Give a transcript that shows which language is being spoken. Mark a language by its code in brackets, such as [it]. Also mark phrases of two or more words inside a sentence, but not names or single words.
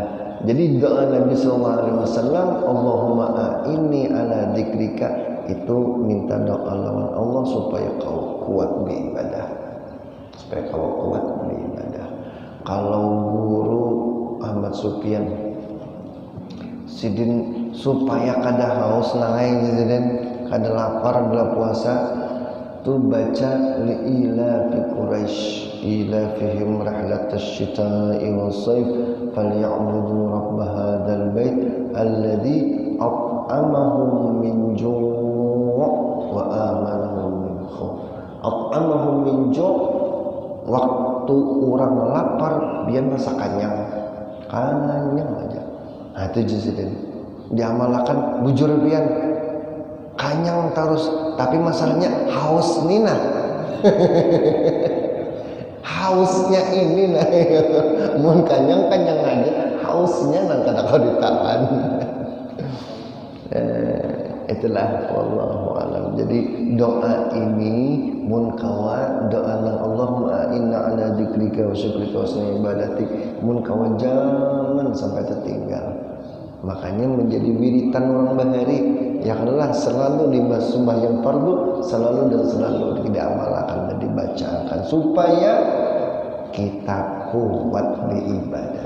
[bjn] Jadi doa Nabi SAW, [ar] اللهم أعني على ذكرك, [bjn] itu minta doa lawan Allah supaya kau kuat beribadah, supaya kau kuat beribadah. Kalau guru Ahmad Sufyan, sidin supaya kada haus nangai sidin, kada lapar bila puasa. Tu baca [ar] لإيلاف قريش إيلافهم رحلة الشتاء والصيف فليعبدوا رب هذا البيت الذي أطعمهم من جوع وآمنهم من خوف. أطعمهم من جوع', [id] waktu orang lapar dia merasa kenyang aja. [bjn] Nah itu jadi diamalkan bujur pian kanyang terus, tapi masalahnya haus nina. Hausnya ini nah, mun kanyang aja, hausnya nang kada kau ditahan. Itulah [ar] والله أعلم. [bjn] Jadi doa ini mun kawa doa nang [ar] اللهم إنا على ذكرك وشكرك وحسن عبادتك, [bjn] mun kawa jangan sampai tertinggal. [id] Makanya menjadi wiritan orang bahari yang adalah selalu di sembahyang fardu, selalu dan selalu diamalkan dan dibacakan supaya kita kuat beribadah.